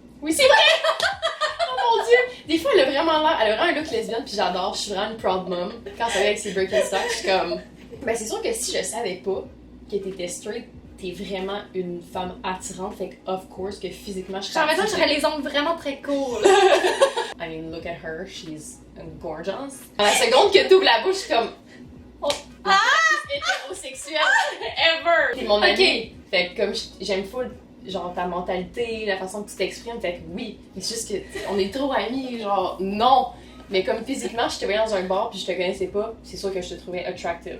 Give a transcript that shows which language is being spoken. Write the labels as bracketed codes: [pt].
[fr] Oui, c'est vrai! Oh mon dieu! Des fois, elle a vraiment l'air, elle a vraiment un look lesbienne, puis j'adore, je suis vraiment une [en] proud mom. [fr] Quand elle est avec ses Birkenstock, je suis comme. Ben, c'est sûr que si je savais pas que t'étais straight, t'es vraiment une femme attirante, fait que, [en] of course, [fr] que physiquement, je serais. Genre, maintenant, j'aurais les ongles vraiment très courts. [en] I mean, look at her, she's gorgeous. [fr] À la seconde que t'ouvres la bouche, je suis comme. Oh! Ah! Hétérosexuelle [en] ever! [fr] T'es mon Ok. amie. Fait que, comme, j'aime full, genre, ta mentalité, la façon que tu t'exprimes, fait que oui. Mais c'est juste que, t'sais, on est trop amis, genre, non! Mais comme physiquement, je te voyais dans un bar puis je te connaissais pas, c'est sûr que je te trouvais [en] attractive.